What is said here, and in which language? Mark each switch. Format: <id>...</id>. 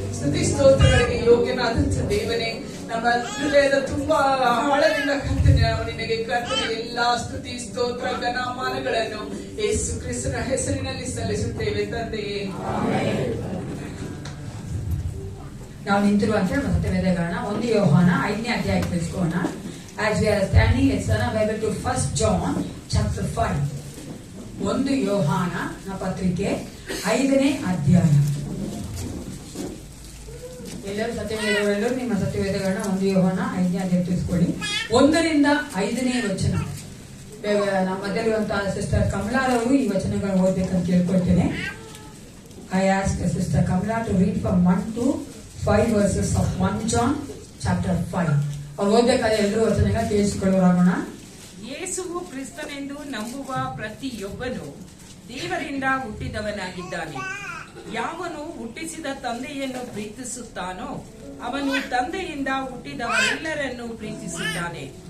<kn>ಸ್ತುತಿ ಸ್ತೋತ್ರಗಳಿಗೆ ಯೋಗ್ಯನಾದಂಥ ದೇವನೇ, ನಮ್ಮ ಹೃದಯದ ತುಂಬಾ ಆಳದಿಂದ ಕರ್ತನೆ ನಾವು ನಿನಗೆ ಕರ್ತನೆ ಎಲ್ಲಾ ಸ್ತುತಿ ಸ್ತೋತ್ರ ಘನಮಾನಗಳನ್ನು ಯೇಸು ಕ್ರಿಸ್ತನ ಹೆಸರಿನಲ್ಲಿ ಸಲ್ಲಿಸುತ್ತೇವೆ ತಂದೆಯೇ. ನಾವು ನಿಂತಿರುವಂತ ಸತ್ಯವೇದಗಳನ್ನ 1 ಯೋಹಾನ 5ನೇ ಅಧ್ಯಾಯಕ್ಕೆ ತಿಳಿಸ್ಕೋಣ.</kn> <en>As we are standing, let's turn our Bible to 1 John chapter 5.</en> <kn>1 ಯೋಹಾನ ಪತ್ರಿಕೆ 5ನೇ ಅಧ್ಯಾಯ. ಎಲ್ಲರೂ ನಿಮ್ಮ ಸತ್ಯವೇದಗಳನ್ನ 1 ಯೋಹಾನ 5ನೇ ಅಧ್ಯಾಯ ತಿಳಿಸ್ಕೊಳ್ಳಿ. 1ರಿಂದ 5ನೇ ವಚನ. ನಮ್ಮ ಮಧ್ಯಲ್ಲಿರುವಂತಹ ಸಿಸ್ಟರ್ ಕಮಲಾರವರು ಈ ವಚನಗಳು ಓದ್ಬೇಕಂತ ಕೇಳ್ಕೊಳ್ತೇನೆ.</kn> <en>I ask Sister Kamala to read from 1 to 5 verses of 1 John chapter 5.</en> <kn>ಅವ್ರು ಓದ್ಬೇಕಾದ್ರೆ ಎಲ್ಲರೂ ವಚನಗಳ ಕೇಳಿಸಿಕೊಳ್ಳೋರಾಗೋಣ. ಯೇಸುವು ಕ್ರಿಸ್ತನೆಂದು ನಂಬುವ ಪ್ರತಿಯೊಬ್ಬನು ದೇವರಿಂದ ಹುಟ್ಟಿದವನಾಗಿದ್ದಾನೆ. ಯಾವನು ಹುಟ್ಟಿಸಿದ ತಂದೆಯನ್ನು ಪ್ರೀತಿಸುತ್ತಾನೋ ಅವನು ತಂದೆಯಿಂದ ಹುಟ್ಟಿದವರೆಲ್ಲರನ್ನು ಪ್ರೀತಿಸಿದ್ದಾನೆ.</kn>